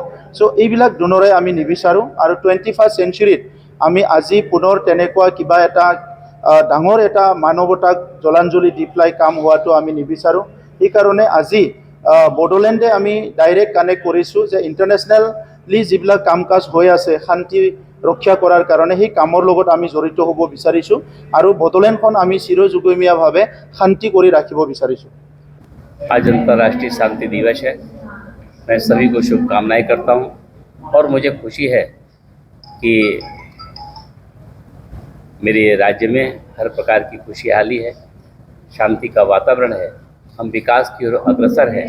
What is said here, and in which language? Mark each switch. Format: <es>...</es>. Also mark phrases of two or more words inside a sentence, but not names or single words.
<as>চ' এইবিলাক দুনোৰে আমি নিবিচাৰোঁ আৰু 21st চেঞ্চুৰীত আমি আজি পুনৰ তেনেকুৱা কিবা এটা ডাঙৰ এটা মানৱতাক জলাঞ্জলি দি পেলাই কাম হোৱাটো আমি নিবিচাৰোঁ। সেইকাৰণে আজি বড়োলেণ্ডে আমি</as> <en>direct connect</en> <as>কৰিছোঁ যে ইণ্টাৰনেশ্যনেলি যিবিলাক কাম কাজ হৈ আছে শান্তি ৰক্ষা কৰাৰ কাৰণে সেই কামৰ লগত আমি জড়িত হ'ব বিচাৰিছোঁ আৰু বড়োলেণ্ডখন আমি চিৰযুগমীয়াভাৱে শান্তি কৰি ৰাখিব বিচাৰিছোঁ।</as> <hi>आज अंतर्राष्ट्रीय शांति दिवस है। मैं सभी को शुभकामनाएं करता हूं और मुझे खुशी है कि मेरे राज्य में हर प्रकार की खुशहाली है, शांति का वातावरण है, हम विकास की ओर अग्रसर हैं।</hi>